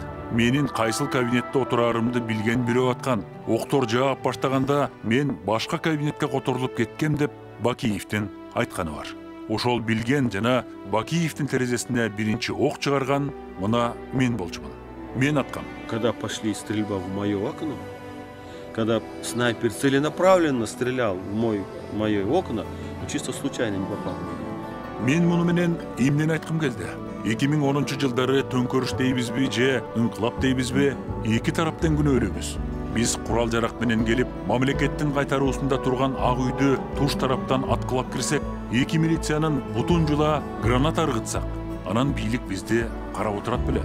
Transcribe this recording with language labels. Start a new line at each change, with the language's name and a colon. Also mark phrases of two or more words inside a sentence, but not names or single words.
Kyrgyz: Менин кайсыл кабинетте отурарымды билген бирөө аткан. Октор жаап баштаганда мен башка кабинетке которулуп кеткем деп Бакиевдин айтканы бар. Ошол билген жана Бакиевдин терезесине биринчи ок чыгарган мына мен болчумун. Мен аткам.
Russian: Когда пошли стрельба в моё окно, когда снайпер целенаправленно стрелял в мои окна, чисто случайно не попал.
Kyrgyz: Мен муну менен эмнени айткым келди? 2010 жылдары төңкөрүш дейбизби же ыңкылап дейбизби, эки тараптан күнөөлүүбүз. Биз курал жарак менен келип, мамлекеттин кайтаруусунда турган Ак үйдү туш тараптан аткылап кирсек, 2 милициянын бутун жула граната ыргытсак, анан бийлик бизди карап отурат беле.